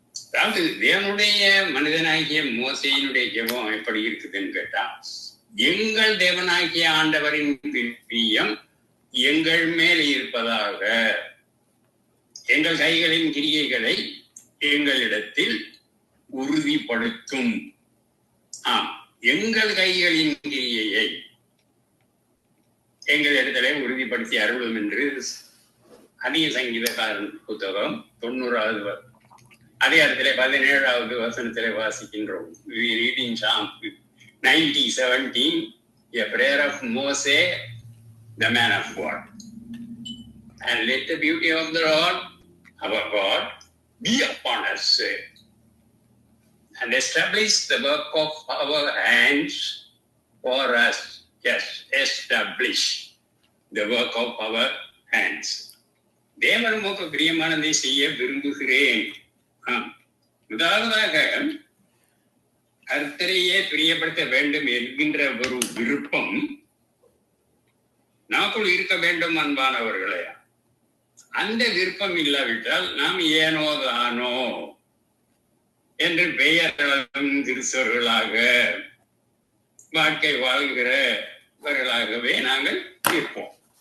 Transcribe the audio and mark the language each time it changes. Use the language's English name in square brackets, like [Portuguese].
[Tamil] அதாவது தேவனுடைய மனிதனாகிய மோசேயினுடைய ஜெபம் எப்படி இருக்குதுன்னு கேட்டா, எங்கள் தேவனாகிய ஆண்டவரின் பிரியம் எங்கள் மேல் இருப்பதாக, எங்கள் கைகளின் கிரியைகளை எங்களிடத்தில் உறுதிப்படுத்தும். எங்கள் கைகளின் கிரியையை எங்களிடத்திலே உறுதிப்படுத்தி அருளும் என்று அதிக சங்கீதக்காரன் புத்தகம் 90வது அதிகாரத்திலே 17வது வசனத்திலே வாசிக்கின்றோம். [English] Reading Psalm 90:17, a prayer of Moses, the man of God. And let the beauty of the Lord, our God, be upon us, and establish the work of our hands for us. Yes, establish the work of our hands. [Tamil] தேவன் உமக்கு பிரியமானதை செய்ய விரும்புகிறேன். முதலாவதாக கர்த்தரையே பிரியப்படுத்த வேண்டும் என்கின்ற ஒரு விருப்பம் நமக்குள் இருக்க வேண்டும் அன்பானவர்களே. அந்த விருப்பம் இல்லாவிட்டால் நாம் ஏனோ தானோ என்று பெயர்களும் கிறிஸ்தவர்களாக வாழ்க்கை வாழ்கிறவர்களாகவே நாங்கள் இருப்போம்.